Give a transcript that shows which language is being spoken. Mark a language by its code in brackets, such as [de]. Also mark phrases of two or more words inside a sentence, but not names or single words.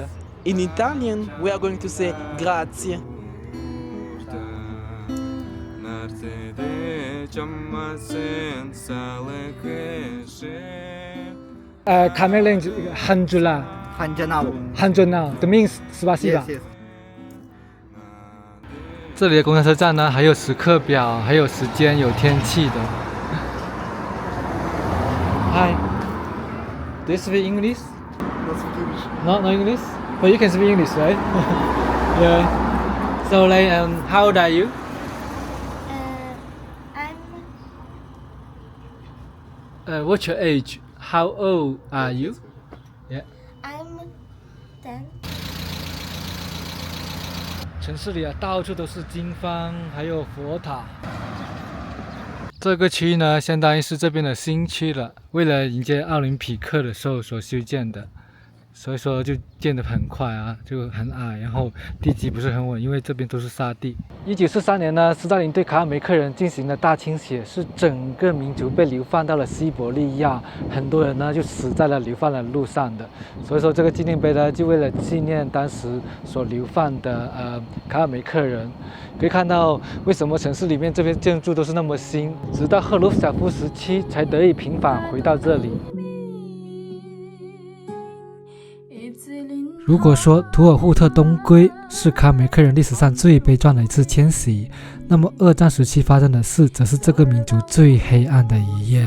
[en] In Italian, we are going to say grazie. Khmer language, Hanjula. Hanjuna. That means спасибо. [zh] 这里的公交车站呢，还有时刻表，还有时间，有天气的。Hi. [en] Do you speak English? No English. But you can speak English, right? Yeah. So, like, how old are you? I'm What's your age? How old are you? Yeah. I'm 10. [zh] 城市里啊，到處都是經幡，還有佛塔。這個區域呢，相當於是這邊的新區了，為了迎接奧林匹克的時候所修建的， 所以說就建得很快啊，就很矮，然後地基不是很穩，因為這邊都是沙地。1943年呢，斯大林對卡尔梅克人進行了大清洗，是整個民族被流放到了西伯利亞，很多人呢就死在了流放的路上的。所以說這個紀念碑呢，就為了紀念當時所流放的卡爾梅克人。可以看到為什麼城市裡面這邊建築都是那麼新，直到赫魯曉夫時期才得以平反回到這裡。如果說图爾扈特東歸是卡爾梅克人歷史上最悲壯的一次遷徙，那麼二戰時期發生的事則是這個民族最黑暗的一頁。